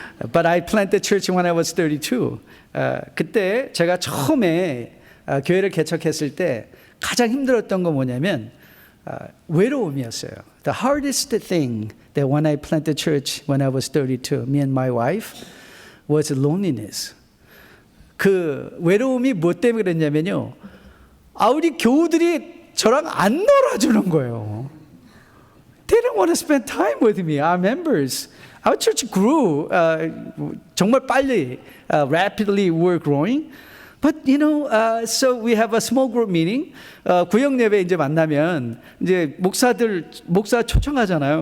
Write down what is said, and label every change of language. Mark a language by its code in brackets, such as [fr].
[en] But I planted church when I was 32. [ko] 그때 제가 처음에 교회를 개척했을 때 가장 힘들었던 건 뭐냐면 외로움이었어요. [en] The hardest thing that when I planted church when I was 32, me and my wife, was loneliness. [ko] 그 외로움이 뭐 때문에 그랬냐면요. 우리 교우들이 저랑 안 놀아주는 거예요. [en] They don't want to spend time with me, our members. Our church grew [ko] 정말 빨리, [en] rapidly we're growing. But so we have a small group meeting. [ko] 구역 예배 이제 만나면 이제 목사 초청하잖아요.